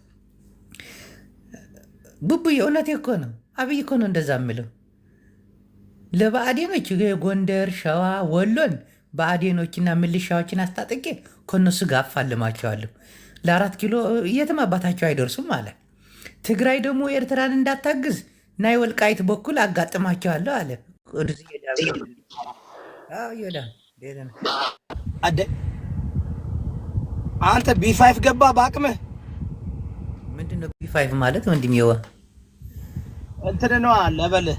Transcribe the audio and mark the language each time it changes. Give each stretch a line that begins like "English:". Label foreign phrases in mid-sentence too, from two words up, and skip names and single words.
Amharic: ቡቡዬ እውነቴ እኮ ነው። አብይ እኮ ነው እንደዛ የምለው። ለብአዴኖች የጎንደር ሸዋ ወሎን ብአዴኖችና ምልሻዎችን አስታጥቄ ከእነሱ ጋር አፋልማቸዋለሁ። ለ4 ኪሎ የትም አባታቸው አይደርሱም አለ። ትግራይ ደግሞ ኤርትራን እንዳታግዝ ናይ ወልቃይት በኩል አጋጥማቸዋለሁ አለ። አንተ ቢ5 ገባ በአቅምህ። ምንድነው ቢ5 ማለት? ወንድም የዋ እንትን ነዋ። ለበልህ